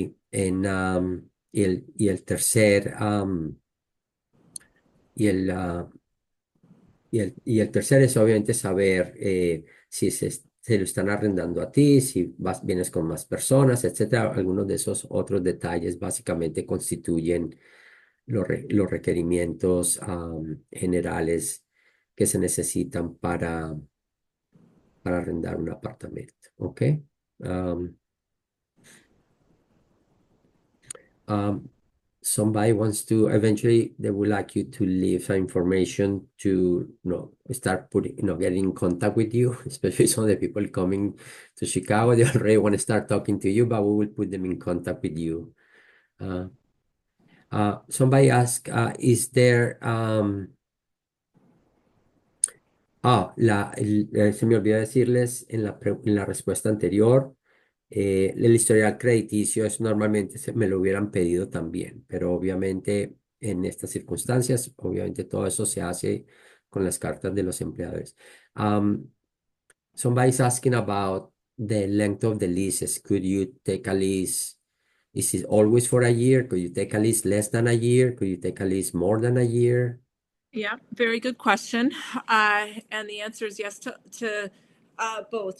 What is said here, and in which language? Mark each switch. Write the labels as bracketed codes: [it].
[es] Y el tercer, y el, ah, y el tercer es obviamente saber si se lo están arrendando a ti, si vienes con más personas, etcétera. Algunos de esos otros detalles básicamente constituyen los requerimientos generales que se necesitan para arrendar un apartamento. ¿Ok? [en] Am, um, Somebody wants to eventually they would like you to leave some information to start putting getting in contact with you, especially some of the people coming to Chicago. They already want to start talking to you, but we will put them in contact with you. [es] uh, [en] Somebody asked, is there [es] se me olvidó decirles en la respuesta anterior, el historial crediticio es normalmente me lo hubieran pedido también, pero obviamente en estas circunstancias, obviamente todo eso se hace con las cartas de los empleadores. [en] Um, Somebody's asking about the length of the leases. Could you take a lease? Is it always for a year? Could you take a lease less than a year? Could you take a lease more than a year? Yeah, very good question. And the answer is yes to both.